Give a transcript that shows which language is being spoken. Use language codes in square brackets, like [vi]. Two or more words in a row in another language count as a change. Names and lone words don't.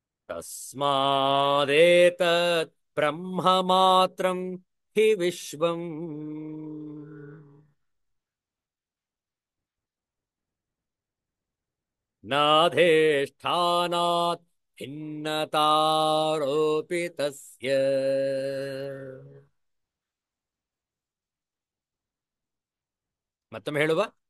[sa] ತಸ್ಮಾದೇತತ್ ಬ್ರಹ್ಮ ಮಾತ್ರಂ ಹಿ ವಿಶ್ವಂ ನಾಧೇಷ್ಠಾನಾತ್ ಭಿನ್ನತಾರೋಪಿತಸ್ಯ. [kn] ಮತ್ತೊಮ್ಮೆ ಹೇಳುವ.